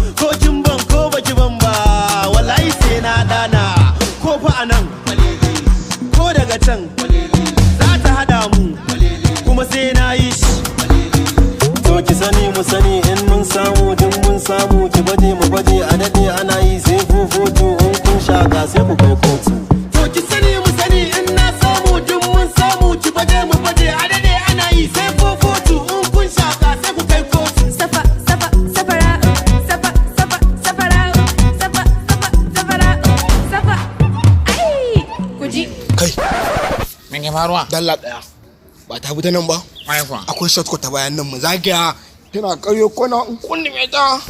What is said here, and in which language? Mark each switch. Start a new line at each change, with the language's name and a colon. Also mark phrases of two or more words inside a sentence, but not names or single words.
Hausa: Ko kin ban, ko baki ban ba, wallahi sai na ɗana. Ko fa a nan, ko daga can, za ta haɗa mu, kuma sai na yi shi. To ki sani mu sani in mun samu, duk mun samu, ki baje mu baje, a daɗe ana yi sai
English: four four two,
Hausa: in kun shaka sai ku kai kotu. To ki sani mu sani in na samu, duk mun samu, ki baje mu baje, a daɗe ana yi sai
English: four four two,
Hausa: in kun shaka sai ku kai kotu. Safa, safa, safara, safa, safa, safara, safa, safa, safara, safa. Ai, ku ji. Kai. Me ke faruwa? Dalla ɗaya. Ba ta bi ta nan ba? Kwarai kuwa. Akwai shortcut ta bayan nan, mu zagaya. Tana ƙaryo kwana, in kundume ta.